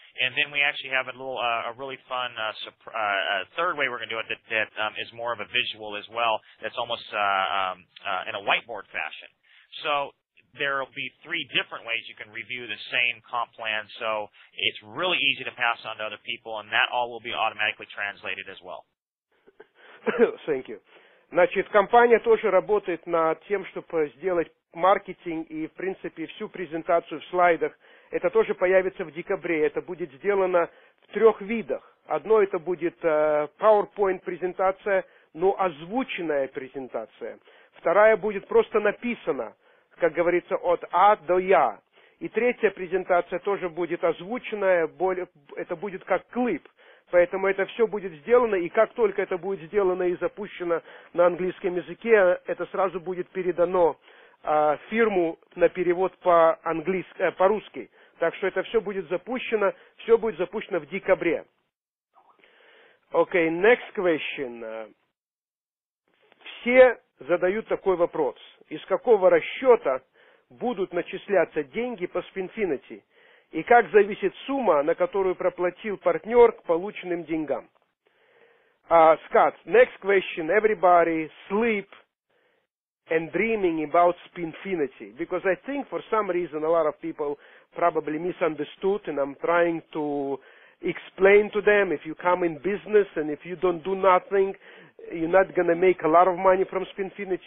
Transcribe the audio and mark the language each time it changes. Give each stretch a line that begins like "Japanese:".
English: And then we actually have a really fun third way we're going to do it that is more of a visual as well. That's almost in a whiteboard fashion. So there will be 3 different ways you can review the same comp plan, so it's really easy to pass on to other people, and that all will be automatically translated as well. Thank you.
Russian: Значит, компания тоже работает над тем, чтобы сделать маркетинг и, в принципе, всю презентацию в слайдах. Это тоже появится в декабре. Это будет сделано в 3 видах. Одно это будет PowerPoint презентация, но озвученная презентация. Вторая будет просто написана, как говорится, от А до Я. И третья презентация тоже будет озвученная, это будет как клип. Поэтому это все будет сделано, и как только это будет сделано и запущено на английском языке, это сразу будет передано фирму на перевод по-русски. Так что это все будет запущено в декабре.
English: Okay, next question.
Russian: Все задают такой вопрос. Из какого расчета будут начисляться деньги по Spinfinity? И как зависит сумма, на которую проплатил партнер к полученным деньгам?
English: Scott, next question. Everybody sleep and dreaming about Spinfinity. Because I think for some reason a lot of people probably misunderstood, and I'm trying to explain to them, if you come in business and if you don't do nothing, you're not going to make a lot of money from Spinfinity.